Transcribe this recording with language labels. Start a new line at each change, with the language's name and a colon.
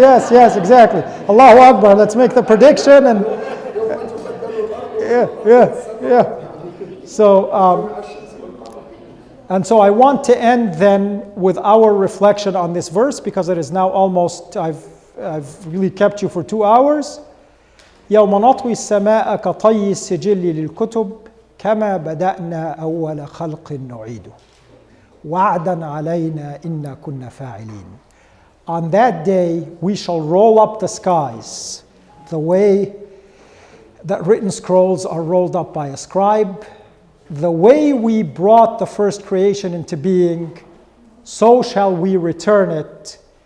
English: Yes, exactly. Allahu Akbar. Let's make the prediction and yeah. So I want to end then with our reflection on this verse, because it is now almost, I've really kept you for 2 hours.
Arabic: يوم نطوي السماء كطي السجل للكتب كما بدأنا أول خلق نعيده وعدا علينا إنا كنا فاعلين.
English: On that day, we shall roll up the skies the way that written scrolls are rolled up by a scribe. The way we brought the first creation into being, so shall we return it.